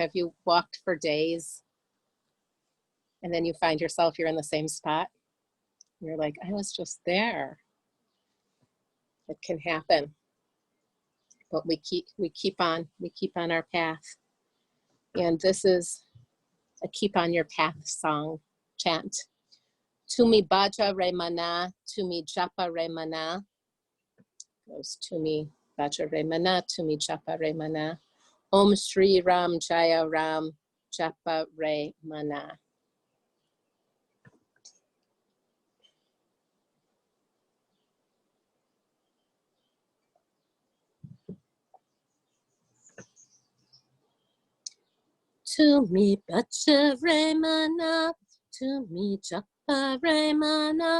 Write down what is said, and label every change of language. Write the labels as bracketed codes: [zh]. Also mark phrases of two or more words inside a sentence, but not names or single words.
[en] Have you walked for days and then you find yourself, you're in the same spot? You're like, I was just there. It can happen, but we keep on our path. And this is a keep on your path song, chant. [bn] তুমি ভজ রে মন, তুমি জপ রে মন. Goes তুমি ভজ রে মন, তুমি জপ রে মন. ওঁ শ্রী রাম জয় রাম জপ রে মন. তুমি ভজ রে মন, তুমি জপ রে মন.